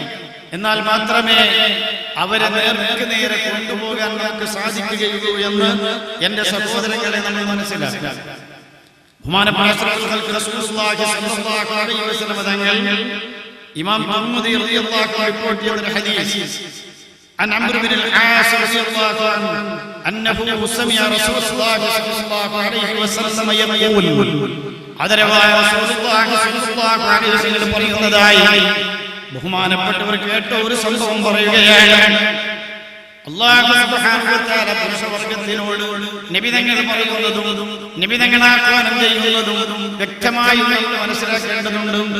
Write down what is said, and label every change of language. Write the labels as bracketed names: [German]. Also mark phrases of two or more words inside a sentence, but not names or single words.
[Malayalam] എന്നാൽ മാത്രമേ അവരെ നേരെ കൊണ്ടുപോകാൻ നമുക്ക് സാധിക്കുകയുള്ളൂ എന്ന് എന്റെ സഹോദരങ്ങളെ നമ്മൾ മനസ്സിലാക്കുക. ഇമാം മുഹമ്മദ് [Arabic] رضي الله عنه [Malayalam] റിപ്പോർട്ട് ചെയ്ത ഒരു ഹദീസ് [Arabic] عن عمرو بن العاص رضي الله عنه أنه سمع رسول الله صلى الله عليه وسلم يقول [Malayalam] അതരവായ റസൂലുള്ളാഹി [Arabic] صلى الله عليه وسلم [Malayalam] പറയുന്നതായി ബഹുമാനപ്പെട്ടവർ കേട്ട ഒരു സംഭവം പറയുകയാണ്. അല്ലാഹു [Arabic] سبحانه وتعالى [Malayalam] പുരുഷവർഗത്തിനോട് നബി തങ്ങൾ പറയുന്നതും നബി തങ്ങൾ ആഹ്വാനം ചെയ്യുന്നതും വ്യക്തമായി മനസ്സിലാക്കേണ്ടതുണ്ട്.